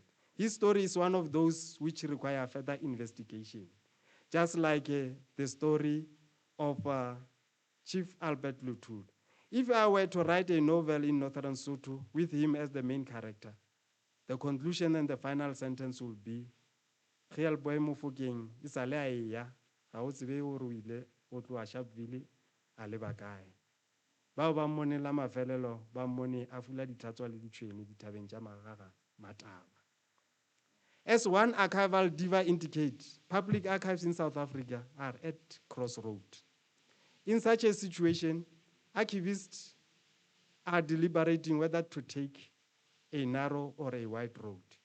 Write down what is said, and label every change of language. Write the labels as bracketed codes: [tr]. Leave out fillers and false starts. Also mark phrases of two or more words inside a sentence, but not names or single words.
[en] His story is one of those which require further investigation, just like the story of Chief Albert Luthuli. If I were to write a novel in Northern Sotho with him as the main character, the conclusion and the final sentence will be, Boy Mofokeng, [nso] isale a eya, ga o tsebe o re o ile o tloa Sharpeville a leba kae. Bao ba mmonela mafelelo ba mmone a fula dithatswa le ditšhwene dithabeng tša magaga mataba. [en] As one archival diva indicates, public archives in South Africa are at crossroads. In such a situation, archivists are deliberating whether to take a narrow or a wide road.